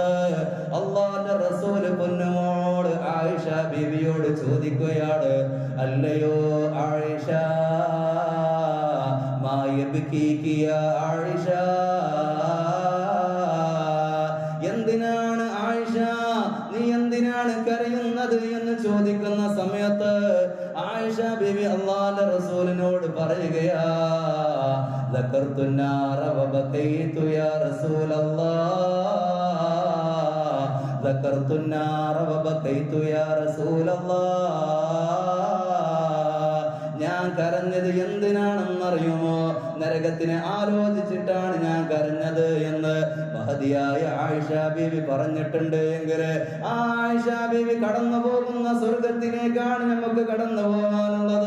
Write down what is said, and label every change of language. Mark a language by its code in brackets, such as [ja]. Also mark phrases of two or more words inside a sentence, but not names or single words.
[ml] അല്ലാഹുവിന്റെ റസൂൽ പൊന്നുമോള് ആയിഷ ബീവിയോട് ചോദിക്കുകയാണ്, അല്ലയോ ആയിഷ, [ar] ما يبكيك يا عائشة, [ml] എന്തിനാണ് ആയിഷ നീ എന്തിനാണ് കരയുന്നത് എന്ന് ചോദിക്കുന്ന സമയത്ത് ആയിഷ ബീവി അല്ലാഹുവിന്റെ റസൂലിനോട് പറയുകയാ, [ar] ذكرت النار وبكيت يا رسول الله ذكرت النار وبكيت يا رسول الله. [ml] ഞാൻ കരഞ്ഞത് എന്തിനാണെന്നറിയുമോ? നരകത്തിനെ ആലോചിച്ചിട്ടാണ് ഞാൻ കരഞ്ഞത് എന്ന് മഹദിയായ ആയിഷ ബീവി പറഞ്ഞിട്ടുണ്ട്. എങ്കിൽ ആ ആയിഷ ബീവി കടന്നു പോകുന്ന സ്വർഗത്തിലേക്കാണ് നമുക്ക് കടന്നു പോകാനുള്ളത്.